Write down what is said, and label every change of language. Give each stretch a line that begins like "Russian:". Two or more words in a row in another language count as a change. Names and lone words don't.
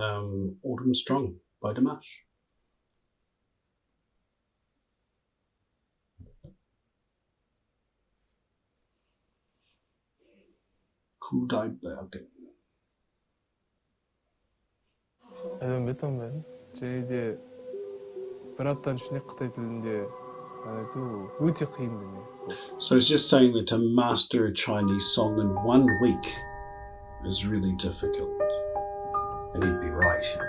English: Autumn Strong by Dimash. Kudabergen.
Kazakh: Айтам мен. Жайде бір аптаның ішінде Қытай тілінде айту өте қиын дүние.
English: So it's just saying that to master a Chinese song in 1 week is really difficult. And he'd be right.